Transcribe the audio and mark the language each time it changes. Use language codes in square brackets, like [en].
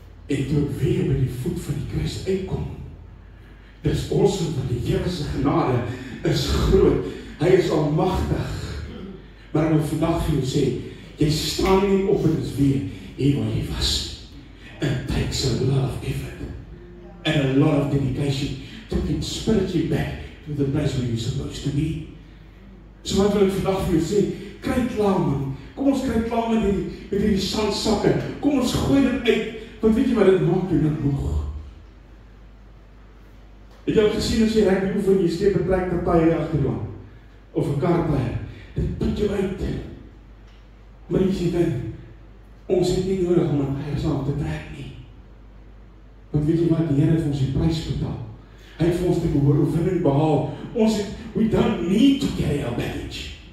[af] En toe ek weer by die voet van die kruis uitkom, dis awesome, want die Here se genade is groot, hy is almagtig. Maar ek wil vandag vir jou sê, jy staan nie op en is weer hier waar jy was. [en] It takes a lot of effort and a lot of dedication to get spiritually back to the place where you're supposed to be. [af] So wat wil ek vandag vir jou sê, kry klaar man, kom ons kry klaar met die sandsakke, kom ons gooi dit uit, want weet jy wat dit maak, jy net moeg. Het jy al gesien as jy rugby oefen, jy steek 'n trekpartye agterlaan, of 'n kartye, dit put jou uit. Maar jy sê dan, ons het nie nodig om 'n eier saam te trek nie. Want weet jy wat, die Here het ons die prys betaal. Hy het vir ons die oorwinning behaal. [en] We don't need to carry our baggage.